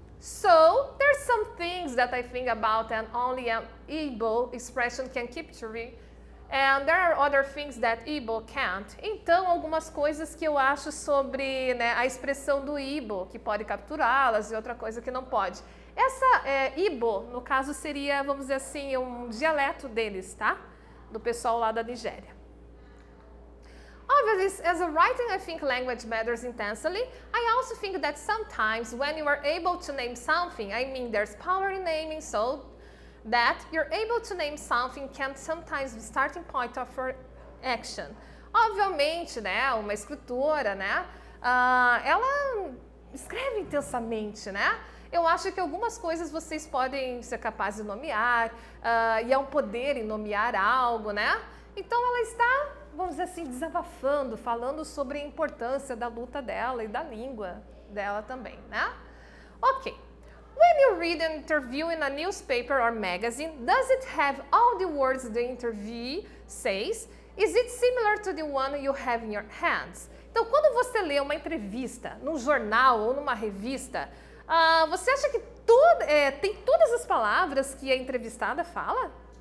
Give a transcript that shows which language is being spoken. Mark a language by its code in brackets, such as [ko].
[en] So, there's some things that I think about and only an Igbo expression can capture it. And there are other things that Igbo can't. [pt] Então, algumas coisas que eu acho sobre, né, a expressão do Igbo, que pode capturá-las, e outra coisa que não pode. Essa Igbo, no caso, seria, vamos dizer assim, um dialeto deles, tá? Do pessoal lá da Nigéria. [en] Obviously, as a writing, I think language matters intensely. I also think that sometimes when you are able to name something, I mean there's power in naming, so that you're able to name something can sometimes be starting point of your action. [pt] Obviamente, né, uma escritora, né, ela escreve intensamente, né? Eu acho que algumas coisas vocês podem ser capazes de nomear, e é um poder em nomear algo, né? Então ela está, vamos dizer assim, desabafando, falando sobre a importância da luta dela e da língua dela também, né? Ok. [en] When you read an interview in a newspaper or magazine, does it have all the words the interviewee says? Is it similar to the one you have in your hands? [pt] Então, quando você lê uma entrevista num jornal ou numa revista, você acha que tem todas as palavras que a entrevistada fala?